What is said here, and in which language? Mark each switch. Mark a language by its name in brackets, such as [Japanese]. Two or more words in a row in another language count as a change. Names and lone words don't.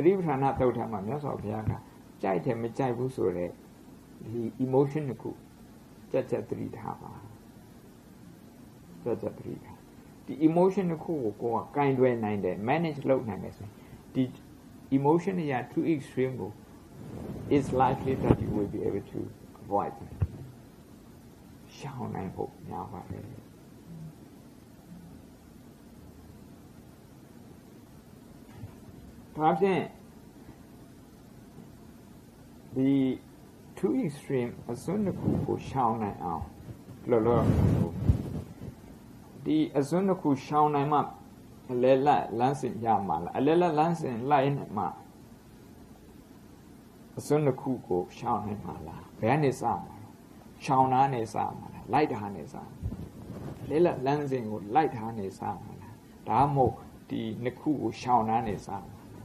[Burmese] တိပဋ္ဌာန်သုတ်ထမှာမြတ်စွာဘုရားကကြိုက်တယ်မကြိုက်ဘူးဆိုတဲ့ဒီ emotion တစ်ခုကြက်သတိထားပါကြက်သတိထားဒီ emotion တစ်ခုကိုကိုယ်ကကင်တွယ်နိုင်တယ် manage လုပ်နိုင်တယ်ဆိုရင်ဒီ emotion တွေက [English] too extreme [Burmese] ကို [English] is likely that you will be able to avoid them [Burmese] ရှောင်နိုင်ဖို့များပါတယ် ဒါဖြင့်ဒီ [English] too extreme [Burmese] အစွန်းတစ်ခုကိုရှောင်နိုင်အောင်လောလောဒီအစွန်းတစ်ခုရှောင်နိုင်မှအလဲလက်လမ်းစဉ်ရမှာလားအလဲလက်လမ်းစဉ်လိုက်နေမှာ အစွန်းတစ်ခုကိုရှောင်နိုင်မှာလားဘယ်ကနေစမှာလဲရှောင်တာနဲ့စမှာလားလိုက်တာနဲ့စမှာလဲလက်လမ်းစဉ်ကိုလိုက်တာနဲ့စမှာလားဒါမှမဟုတ်ဒီနှစ်ခုကိုရှောင်တာနဲ့စမှာ